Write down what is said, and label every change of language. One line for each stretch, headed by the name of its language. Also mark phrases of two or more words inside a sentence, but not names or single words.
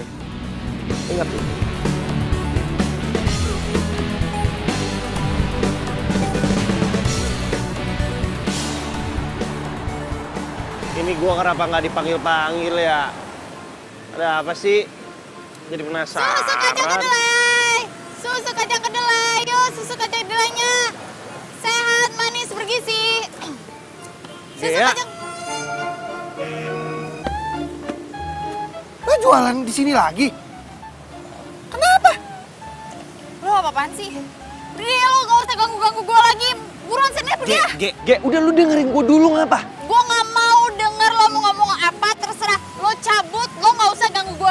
Indonesian: Ingat lu. Ini gue kenapa nggak dipanggil-panggil ya? Ada apa sih? Jadi penasaran. Susu kacang kedelai! Susu kacang kedelai! Yuk, susu kacang kedelainya! Sehat, manis, bergizi! Susu Gea. kacang... Lo jualan di sini lagi? Kenapa? Lu apa-apaan sih? Udah lu gak usah ganggu-ganggu gue lagi. Buruan sini pergi ya. Ge, udah lu dengerin gue dulu ngapa? Gue gak mau denger lo mau ngomong apa, terserah. Lo cabut, lo gak usah ganggu gue.